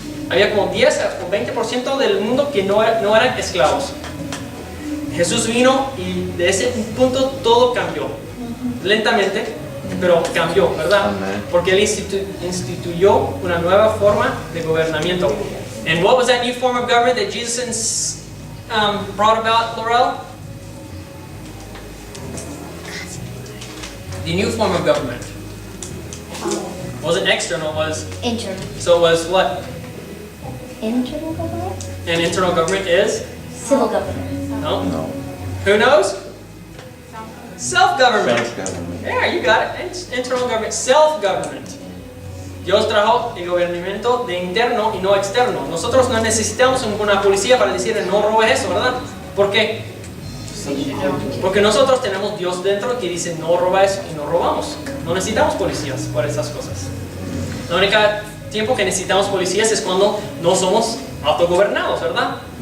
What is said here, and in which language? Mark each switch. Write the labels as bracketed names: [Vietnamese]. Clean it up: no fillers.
[Spanish] Había como 10 o 20% del mundo que no eran esclavos. Jesús vino y de ese punto todo cambió. Lentamente, pero cambió, ¿verdad? Amén. Porque Él instituyó una nueva forma de gobernamiento. [English] And what was that new form of government that Jesus brought about, Laurel? The new form of government wasn't external, was Internal. so it was what? Internal government? And internal government is? Civil government. No? No. Who knows? Self-government. Self-government. Yeah, you got it. Internal government, self-government. [Spanish] Dios trajo el gobernamiento de interno y no externo. Nosotros no necesitamos una policía para decirle no robes eso, ¿verdad? ¿Por qué? Porque nosotros tenemos Dios dentro que dice no roba eso y no robamos. No necesitamos policías por esas cosas. La única tiempo que necesitamos policías es cuando no somos autogobernados, ¿verdad?